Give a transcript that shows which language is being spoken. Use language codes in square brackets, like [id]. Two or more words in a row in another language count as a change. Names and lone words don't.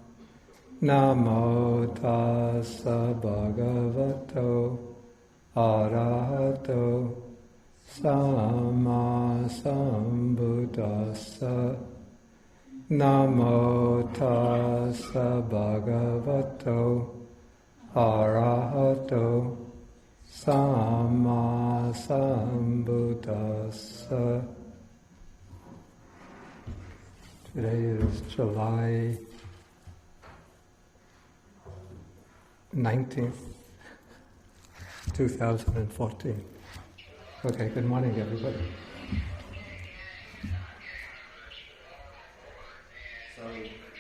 [pi] Namo tassa bhagavato arahato samma sambuddhassa. Namo tassa bhagavato arahato samma sambuddhassa. [en] Today is July 19th, 2014. Okay, good morning, everybody. Sorry.